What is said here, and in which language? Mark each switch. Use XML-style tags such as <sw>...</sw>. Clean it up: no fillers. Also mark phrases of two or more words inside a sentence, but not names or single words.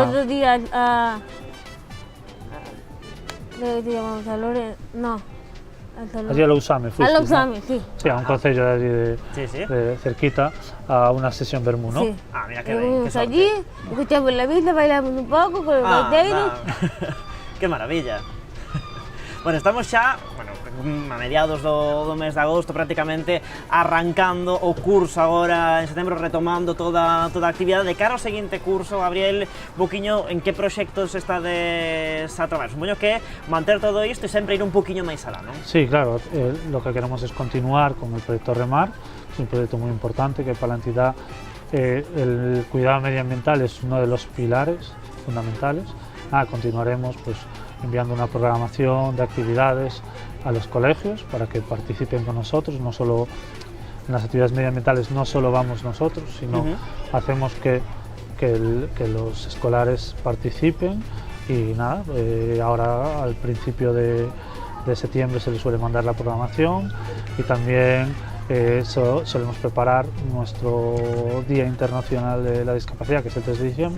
<es>los 2 días a llamamos a Lore, no. Allí a Lousame fuiste, a Lousame, ¿no? Sí. Sí, a un concello de allí de cerquita, a una sesión vermú, ¿no? Sí. Mira qué bien, qué allí, escuchamos la vista, bailamos un poco con los gaiteiros. Qué maravilla. Bueno,</es> <gl>estamos xa, a mediados do mes de agosto prácticamente arrancando o curso agora en setembro, retomando toda a actividade. De cara ao seguinte curso, Gabriel, boquiño, en que proxectos estades a traballar? Supoño que manter todo isto e sempre ir un poquinho máis alá, non?</gl> <es>Sí, claro, lo que queremos es continuar con el proyecto REMAR, es un proyecto muy importante que para la entidad el cuidado medioambiental es uno de los pilares fundamentales. Continuaremos pues enviando una programación de actividades a los colegios para que participen con nosotros, no solo en las actividades medioambientales, no solo vamos nosotros, sino hacemos que los escolares participen y nada, ahora al principio de septiembre se les suele mandar la programación y también solemos preparar nuestro Día Internacional de la Discapacidad, que es el 3 de diciembre.</es>